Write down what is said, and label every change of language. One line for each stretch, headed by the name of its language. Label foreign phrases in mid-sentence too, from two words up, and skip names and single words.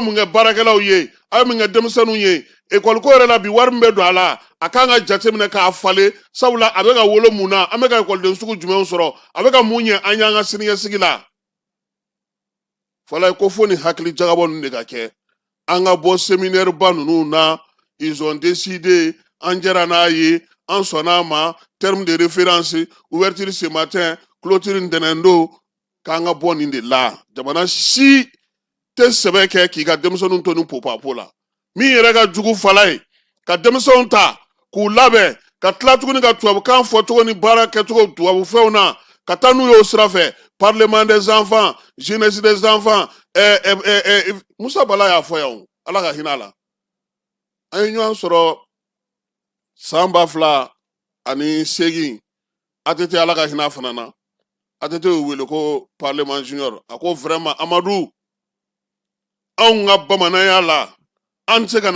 Bambara: mun kɛ baarakɛlaw ye aw bɛ mun kɛ denmisɛnninw ye ekɔliko yɛrɛ la bi wari min bɛ don a la a kan ka jate minɛ k'a falen sabula a bɛ ka wolo mun na an bɛ ka ekɔliden sugu jumɛnw sɔrɔ a bɛ ka mun ɲɛ an y'an ka siniɲɛsigi la fala ye ko fo ni hakili jagabɔ ninnu de ka kɛ an ka bɔ séminaire ba ninnu na
French: ils ont décidé
Bambara: an jɛra n'a ye an sɔnna a ma
French: terme de référence ouverture ce matin clôture
Bambara: ntɛnɛn don k'an ka bɔ nin de la jamana si tɛ sɛbɛ kɛ k'i ka denmisɛnninw to nin popapo la min yɛrɛ ka jugu fala ye ka denmisɛnw ta k'u labɛn ka tila tuguni ka tubabukan fɔ cogo ni baara kɛcogo tubabu fɛnw na ka taa n'u ye o sira fɛ
French: parlement des enfants jeunesse des enfants
Bambara: Musa Bala y'a fɔ yan ala ka hinɛ a la an ye ɲɔgɔn sɔrɔ san 2008 ATT ala ka hinɛ a fana na ATT y'u wele ko
French: parlement junior
Bambara: a ko vraiment Amadu anw ka bamananya la an tɛ se ka